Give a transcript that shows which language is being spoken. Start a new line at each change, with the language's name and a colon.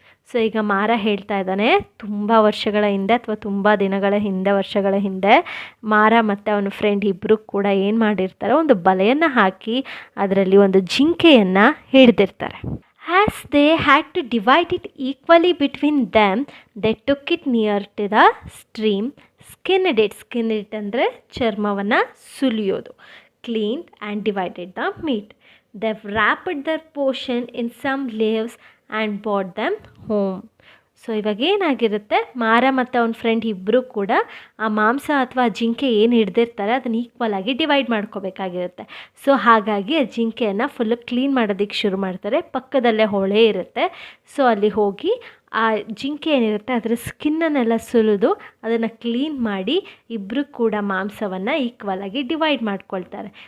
Kannada: So ಈಗ ಮಾರ ಹೇಳ್ತಾ ಇದ್ದಾನೆ, ತುಂಬ ವರ್ಷಗಳ ಹಿಂದೆ ಅಥವಾ ತುಂಬ ದಿನಗಳ ಹಿಂದೆ, ವರ್ಷಗಳ ಹಿಂದೆ ಮಾರ ಮತ್ತು ಅವನ ಫ್ರೆಂಡ್ ಇಬ್ಬರು ಕೂಡ ಏನು ಮಾಡಿರ್ತಾರೆ, ಒಂದು ಬಲೆಯನ್ನು ಹಾಕಿ ಅದರಲ್ಲಿ ಒಂದು ಜಿಂಕೆಯನ್ನು ಹಿಡಿದಿರ್ತಾರೆ.
English: as they had to divide it equally between them, they took it near to the stream, skinned it
Kannada: ಅಂದರೆ ಚರ್ಮವನ್ನು ಸುಲಿಯೋದು,
English: Cleaned and divided the meat. They've wrapped their portion in some leaves and brought them home.
Kannada: So ಇವಾಗ ಏನಾಗಿರುತ್ತೆ, ಮಾರ ಮತ್ತು ಅವನ friend ಇಬ್ಬರು ಕೂಡ ಆ ಮಾಂಸ ಅಥವಾ ಜಿಂಕೆ ಏನು ಹಿಡ್ದಿರ್ತಾರೆ ಅದನ್ನು ಈಕ್ವಲ್ ಆಗಿ ಡಿವೈಡ್ ಮಾಡ್ಕೋಬೇಕಾಗಿರುತ್ತೆ. ಸೊ ಹಾಗಾಗಿ ಆ ಜಿಂಕೆಯನ್ನು ಫುಲ್ಲು ಕ್ಲೀನ್ ಮಾಡೋದಕ್ಕೆ ಶುರು ಮಾಡ್ತಾರೆ. ಪಕ್ಕದಲ್ಲೇ ಹೊಳೆ ಇರುತ್ತೆ. ಸೊ ಅಲ್ಲಿ ಹೋಗಿ ಆ ಜಿಂಕೆ ಏನಿರುತ್ತೆ ಅದರ ಸ್ಕಿನ್ನನ್ನೆಲ್ಲ ಸುಲಿದು ಅದನ್ನು ಕ್ಲೀನ್ ಮಾಡಿ ಇಬ್ಬರು ಕೂಡ ಮಾಂಸವನ್ನು ಈಕ್ವಲಾಗಿ ಡಿವೈಡ್ ಮಾಡ್ಕೊಳ್ತಾರೆ.